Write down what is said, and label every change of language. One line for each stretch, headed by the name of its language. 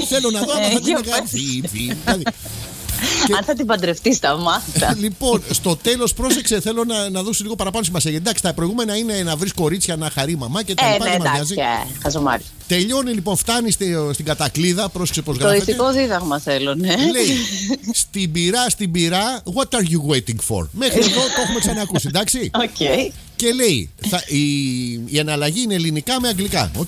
Greek: Θέλω να δω αν θα την παντρευτεί. Αν θα την παντρευτεί, στα μάτια. Λοιπόν, στο τέλος, πρόσεξε, θέλω να δώσω λίγο παραπάνω σημασία. Εντάξει, τα προηγούμενα είναι να βρει κορίτσια, να χαρεί μαμά και τα λοιπά. Εντάξει, χαζομάρι. Τελειώνει λοιπόν, φτάνει στην κατακλίδα. Πρόσεξε πώς γράφεται. Το ηθικό δίδαγμα θέλω, ναι. Λέει, στην πυρά,
English: what are you waiting for?
Greek: Μέχρι εδώ το έχουμε ξανακούσει, εντάξει.
English: Okay.
Greek: Και λέει, η εναλλαγή είναι ελληνικά με αγγλικά, οκ.